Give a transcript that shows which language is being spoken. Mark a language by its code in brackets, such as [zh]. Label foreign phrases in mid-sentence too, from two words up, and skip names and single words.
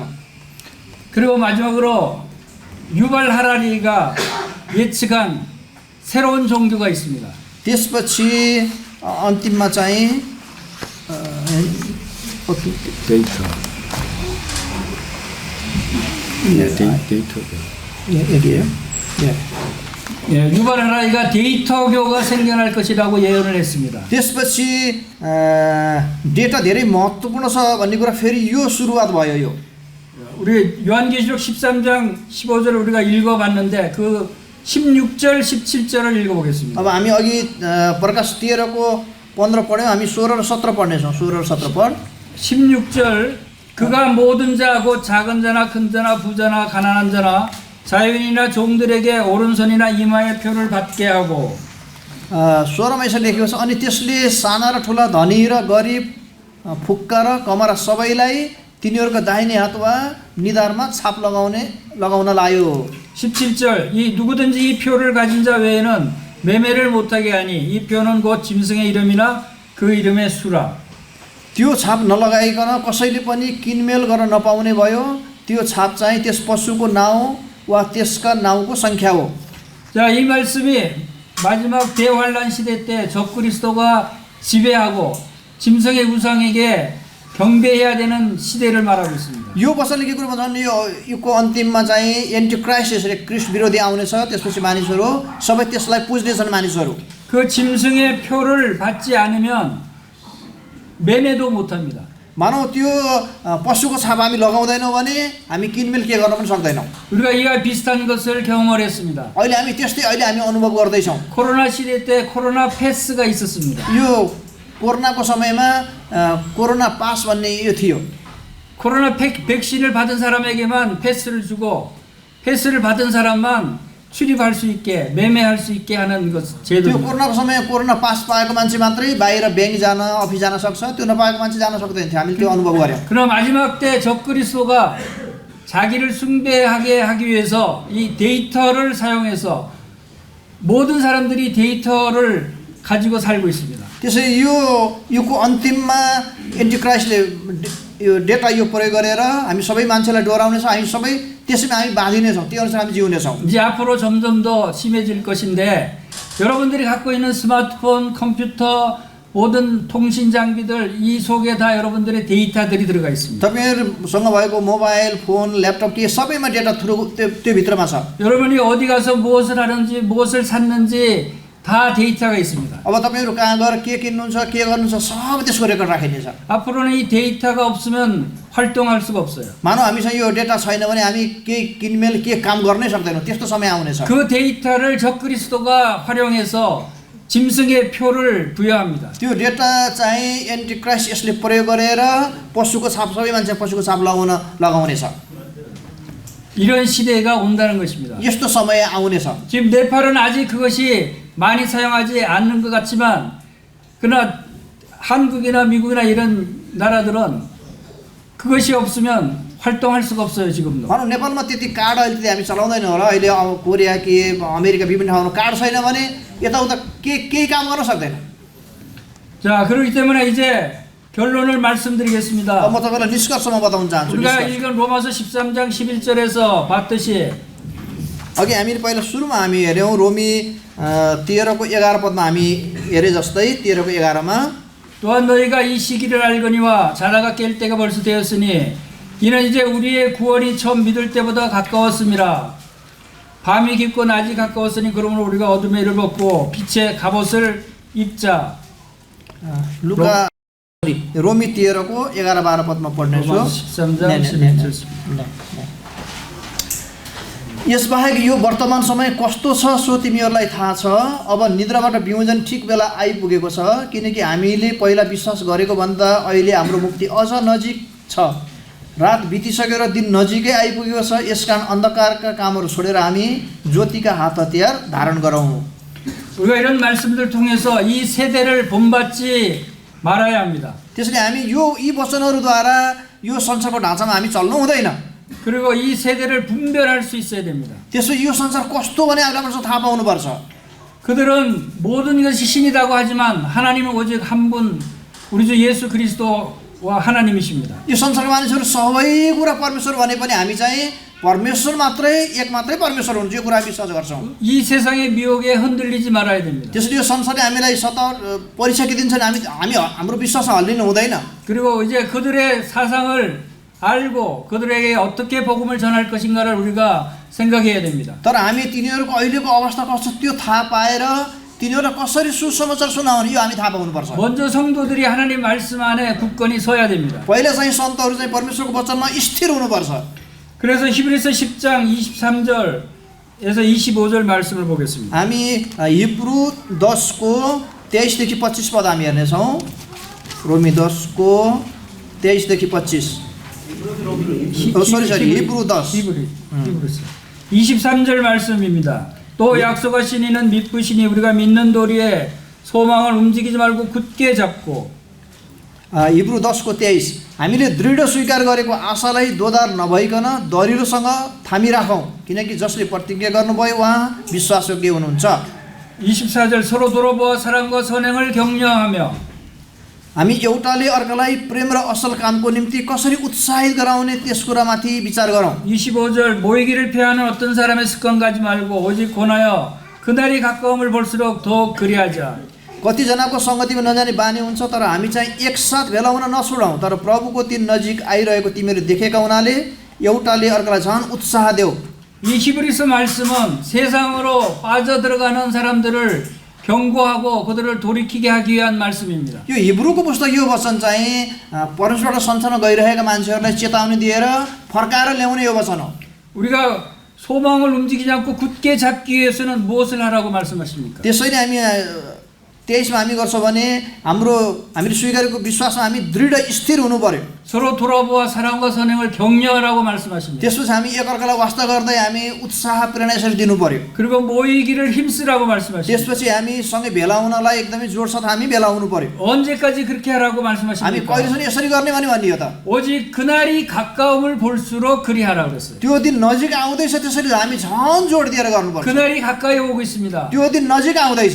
[ko] 그리고 마지막으로 유발 하라리가 예측한 새로운 종교가 있습니다. [ne] त्यसपछि अन्तिममा चाहिँ [ko] 데이터. [ne] यही [ko] 예, 유발 하라리가 데이터교가 생겨날 것이라고 예언을 했습니다. [ne] त्यसपछि डेटा धेरै महत्त्वपूर्ण छ भन्ने कुरा फेरि यो सुरुवात भयो यो. [ko] 우리 요한계시록 13장 15절을 우리가 읽어봤는데 그 16절 17절을 읽어보겠습니다. [ne] अब हामी अघि प्रकाश 13 को 15 पढ्यौं हामी 16 र 17 पढ्नेछौं. 16 र 17 पढ. [ko] 16절 그가 모든 자 곧 작은 자나 큰 자나 부자나 가난한 자나 자유인이나 종들에게 오른손이나 이마에 표를 받게 하고 [ne] 16मा यसरी लेखेको छ अनि त्यसले साना र ठुला धनी र गरिब फुक्का र कमरा सबैलाई तिनीहरुको दाहिने हात वा निधारमा छाप लगाउन लायो. [ko] 17절 이 누구든지 이 표를 가진 자 외에는 매매를 못하게 하니 이 표는 곧 짐승의 이름이나 그 이름의 수라. [ne] त्यो छाप नलगाइकन कसैले पनि किनमेल गर्न नपाउने भयो. त्यो छाप चाहिँ त्यस पशुको नाउँ वा त्यसका नाउँको संख्या हो. [ko] 자, 이 말씀이 마지막 대환란 시대 때 적그리스도가 지배하고 짐승의 우상에게 경배해야 되는 시대를 말하고 있습니다. [ne] यो वचनले के कुरा भन्छ यो युगको अन्तिममा चाहिँ एन्टिक्राइस्ट यसरी क्रिस्ट विरोधी आउनेछ. त्यसपछि मानिसहरू सबै त्यसलाई पुज्नेछन् मानिसहरू. [ko] 그 짐승의 표를 받지 않으면 매매도 못 합니다. [ne] मानौ त्यो पशुको छाप हामी लगाउँदैनौँ भने हामी किनमेल के गर्न पनि सक्दैनौँ. [ko] 우리가 이와 비슷한 것을 경험을 했습니다. [ne] अहिले हामी अनुभव गर्दैछौँ. [ko] 코로나 시대 때 코로나 패스가 있었습니다. [ne] यो कोरोनाको समयमा कोरोना पास भन्ने यो थियो. [ko] 코로나 백신을 받은 사람에게만 패스를 주고 패스를 받은 사람만 출입할 수 있게 매매할 수 있게 하는 것 [ne] त्यो [ko] 제도입니다. [ne] कोरोनाको समय कोरोना पास पाएको मान्छे मात्रै बाहिर बैंक जान अफिस जान सक्छ. त्यो नपाएको मान्छे जान सक्दैन थियो. हामीले त्यो अनुभव गर्यौं. [ko] 그러나 마지막 때 적그리스도가 자기를 숭배하게 하기 위해서 이 데이터를 사용해서 모든 사람들이 데이터를 가지고 살고 있습니다. [ne] त्यसैले यो युगको अन्तिममा एन्टिक्राइस्टले यो डेटा यो प्रयोग गरेर हामी सबै मान्छेलाई डराउनेछ. हामी सबै त्यसैमा हामी बाँधिनेछौँ. त्यो अनुसार हामी जिउनेछौँ. [ko] 이제 앞으로 점점 더 심해질 것인데 여러분들이 갖고 있는 스마트폰, 컴퓨터, 모든 통신 장비들 이 속에 다 여러분들의 데이터들이 들어가 있습니다. [ne] तपाईहरुसँग भएको मोबाइल, फोन, ल्यापटप के सबैमा डेटा त्यो भित्रमा छ. [ko] 여러분이 어디 가서 무엇을 하는지 무엇을 샀는지 다 데이터가 있습니다. [ne] अब तपाईहरु कहाँ गएर के किन्नुहुन्छ, के गर्नुहुन्छ सब त्यसको रेकर्ड राखिनेछ. [ko] 앞으로는 이 데이터가 없으면 활동할 수가 없어요. [ne] मानौ हामीसँग यो डेटा छैन भने हामी के किनमेल के काम गर्नै सक्दैनौँ. त्यस्तो समय आउनेछ. [ko] 그 데이터를 적그리스도가 활용해서 짐승의 표를 부여합니다. [ne] त्यो डेटा चाहिँ एन्टिक्राइस्ट यसले प्रयोग गरेर पशुको छाप सबै मान्छे पशुको छाप लगाउनेछ. [ko] 이런 시대가 온다는 것입니다. [ne] यस्तो समय आउनेछ. [ko] 지금 네팔은 아직 그것이 많이 사용하지 않는 것 같지만 그러나 한국이나 미국이나 이런 나라들은 그것이 없으면 활동할 수가 없어요. 지금도. [ne] भनौँ नेपालमा त्यति कार्ड अहिले हामी चलाउँदैनौँ होला. अहिले अब कोरिया के अमेरिका विभिन्न ठाउँमा कार्ड छैन भने यताउता केही काम गर्न सक्दैन. [ko] 자, 그렇기 때문에 이제 결론을 말씀드리겠습니다. [ne] म तपाईलाई निष्कर्षमा बताउन चाहन्छु. [ko] 우리가 읽은 로마서 13장 11절에서 봤듯이 [ne] अघि हामीले पहिला सुरुमा हामी हेर्यौं रोमी 13 को 11 पदमा हामी हेरे जस्तै 13 को 11 मा [ko] 또한 너희가 이 시기를 알거니와 자다가 깰 때가 벌써 되었으니 이는 이제 우리의 구원이 처음 믿을 때보다 가까웠음이라. 밤이 깊고 낮이 가까웠으니 그러므로 우리가 어둠의 일을 벗고 빛의 갑옷을 입자. [ne] लुका रोमी 13 को 11 12 पदमा पढ्नेछु. [ko] 로마서 13장 11절. [ne] यसबाहेक यो वर्तमान समय कस्तो छ सो तिमीहरूलाई थाहा छ. अब निद्राबाट विमोचन ठिक बेला आइपुगेको छ. किनकि हामीले पहिला विश्वास गरेको भन्दा अहिले हाम्रो मुक्ति अझ नजिक छ. रात बितिसकेर दिन नजिकै आइपुगेको छ, यसकारण अन्धकारका कामहरू छोडेर हामी ज्योतिका हात हतियार धारण गरौँ। [ko] 우리가 이런 말씀들 통해서 이 세대를 본받지 말아야 합니다. [ne] त्यसैले हामी यी वचनहरूद्वारा यो संसारको ढाँचामा हामी चल्नु हुँदैन। [ko] 그리고 이 세대를 분별할 수 있어야 됩니다. [ne] त्यसो यो संसार कस्तो भने हामीलाई थाहा पाउनुपर्छ। [ko] 그들은 모든 것이 신이라고 하지만 하나님은 오직 한 분, 우리 주 예수 그리스도와 하나님이십니다. [ne] यो संसारका मानिसहरू सबै कुरा परमेश्वर भने पनि हामी चाहिँ परमेश्वर मात्रै, एक मात्रै परमेश्वर हुन्छ, यो कुरा विश्वास गर्छौँ। [ko] 이 세상의 미혹에 흔들리지 말아야 됩니다. [ne] त्यसैले यो संसारले हामीलाई परीक्षा के दिन्छ भने हाम्रो विश्वासमा हल्लिनु हुँदैन। [ko] 그리고 이제 그들의 사상을 알고 그들에게 어떻게 복음을 전할 것인가를 우리가 생각해야 됩니다. [ne] तर हामी तिनीहरूको अहिलेको अवस्था कस्तो त्यो थाहा पाएर तिनीहरूलाई कसरी सुसमाचार सुनाउने यो हामी थाहा पाउनुपर्छ। [ko] 먼저 성도들이 하나님 말씀 안에 굳건히 서야 됩니다. [ne] पहिला चाहिँ सन्तहरू चाहिँ परमेश्वरको वचनमा स्थिर हुनुपर्छ। [ko] 그래서 히브리서 10장 23절에서 25절 말씀을 보겠습니다. [ne] हामी हिब्रू 10को 23 देखि 25 पद हामी हेर्नेछौँ। रोमी 10को 23 देखि 25। [ko] 히브루 10. 히브리서 23절 말씀입니다. 또 약속하신 이는 믿으시니 우리가 믿는 도리에 소망을 움직이지 말고 굳게 잡고 [ne] हिब्रू 10को 23 हामीले दृढ स्वीकार गरेको आशालाई दोधार नभइकन दरिलोसँग थामिराखौँ, किनकि जसले प्रतिज्ञा गर्नुभयो उहाँ विश्वासयोग्य हुनुहुन्छ। [ko] 24절 서로 돌아보아 사랑과 선행을 격려하며 [ne] हामी एउटाले अर्कालाई प्रेम र असल कामको निम्ति कसरी उत्साहित गराउने त्यस कुरामाथि विचार गरौँ। [ko] 25절 모이기를 피하는 어떤 사람의 습관 가지 말고 오직 권하여 그날이 가까움을 볼수록 더욱 그리하자. [ne] कतिजनाको सङ्गतिमा नजाने बानी हुन्छ, तर हामी चाहिँ एकसाथ भेला हुन नछोडौँ। तर प्रभुको दिन नजिक आइरहेको तिमीहरू देखेका हुनाले एउटाले अर्कालाई झन् उत्साह देऊ। [ko] 이 히브리서 말씀은 세상으로 빠져들어가는 사람들을 경고하고 그들을 돌이키게 하기 위한 말씀입니다. [ne] यो हिब्रूको पुस्तक यो वचन चाहिँ परमेश्वरबाट संसारमा गइरहेका मान्छेहरूलाई चेतावनी दिएर फर्काएर ल्याउने यो वचन हो। [ko] 우리가 소망을 움직이지 않고 굳게 잡기 위해서는 무엇을 하라고 말씀하십니까? [ne] त्यसैले हामी 23मा हामी गर्छौँ भने हामीले स्वीकारेको विश्वासमा हामी दृढ स्थिर हुनु पर्यो। [ko] 서로 돌아보아 사랑과 선행을 격려하라고 말씀하십니다. [ne] त्यसपछि हामी एकअर्कालाई वास्ता गर्दै हामी उत्साह प्रेरणा यसरी दिनु पर्यो। [ko] 그리고 모이기를 힘쓰라고 말씀하십니다. [ne] त्यसपछि हामी सँगै भेला हुनलाई एकदमै जोडसाथ हामी भेला हुनु पर्यो। [ko] 언제까지 그렇게 하라고 [ne] हामी [ko] 말씀하십니까? [ne] कहिलेसम्म यसरी गर्ने भन्ने हो त? [ko] 오직 그날이 가까움을 볼수록 그리하라 그랬어요. [ne] त्यो दिन नजिक आउँदैछ, त्यसैले हामी झन् जोड दिएर गर्नुपर्छ। [ko] 그날이 가까이 오고 있습니다. [ne] त्यो दिन नजिक आउँदैछ,